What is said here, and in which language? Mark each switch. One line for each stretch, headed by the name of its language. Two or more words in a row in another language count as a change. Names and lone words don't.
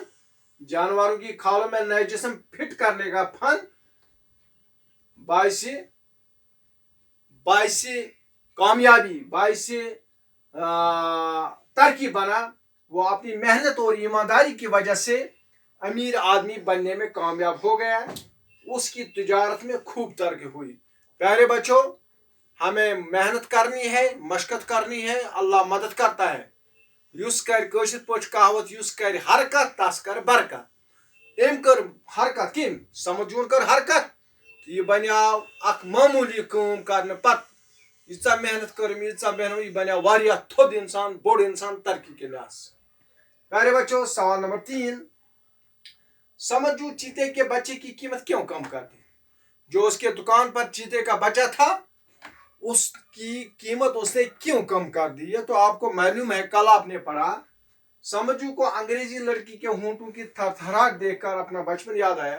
Urdu: جانوروں کی کھالوں میں نئے جسم فٹ کرنے کا فن باعث کامیابی باعث ترقی بنا. وہ اپنی محنت اور ایمانداری کی وجہ سے امیر آدمی بننے میں کامیاب ہو گیا. اس کی تجارت میں خوب ترقی ہوئی. پیارے بچوں ہمیں محنت کرنی ہے مشقت کرنی ہے. اللہ مدد کرتا ہے.
Kashmiri: یس کر کٲشِر پٲٹھۍ کہاوت یس کر حرکت تس کر برکت. أمۍ کٔر حرکت کٔمۍ؟ سمجھوُن کٔر حرکت تہٕ یہِ بنیو اکھ معموٗلی کٲم کرنہٕ پتہٕ ییٖژاہ محنت کٔرٕم یہِ بنیو واریاہ تھوٚد انسان بوٚڑ انسان
Urdu: ترقی کے لحاظ سے. پیارے بچوں سوال نمبر 3 سمجھو چیتے کے بچے کی قیمت کیوں کم کر دی؟ جو اس کے دکان پر چیتے کا بچہ تھا اس کی قیمت اس نے کیوں کم کر دی؟ یہ تو آپ کو معلوم ہے کل آپ نے پڑھا. سمجھو کو انگریزی لڑکی کے ہونٹوں کی تھرتھراہٹ دیکھ کر اپنا بچپن یاد آیا.